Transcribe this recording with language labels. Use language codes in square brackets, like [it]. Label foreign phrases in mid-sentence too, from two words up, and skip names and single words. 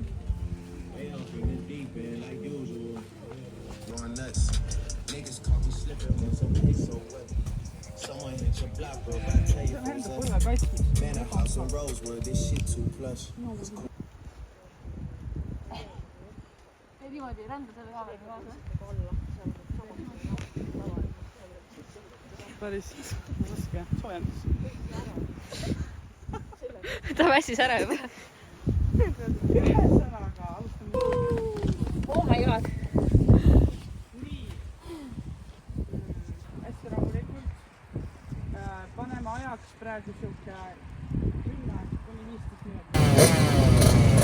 [en] Way up in the deep end like usual. Going nuts. Niggas caught me slipping on some place so wet. Someone hit your block, bro. I tell you man, I house on Rosewood. This shit too plush. It's cool. [et] Ei niimoodi ei rända selle kaameri kaasa. Päris raske soojendus. Ta vässis ära juba. Ühesõnaga, alustame. [en] Oh my god. [et] Nii. Hästi rahulikult. Paneme ajaks praegu siuke 10 kuni 15 minutit.